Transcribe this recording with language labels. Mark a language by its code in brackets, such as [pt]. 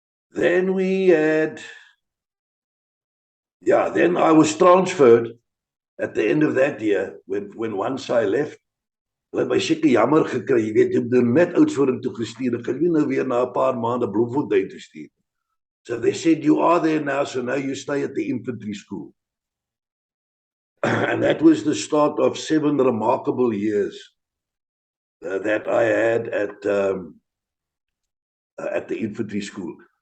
[en] Then we had, then I was transferred at the end of that year when 5SAI left. [af] Hulle het my seker jammer gekry, jy weet, jy het net Oudtshoorn toe gestuur, ek kan nie nou weer na 'n paar maande Bloemfontein toe stuur. [en] So they said, you are there now, so now you stay at the infantry school. And that was the start of 7 remarkable years that I had at the infantry school.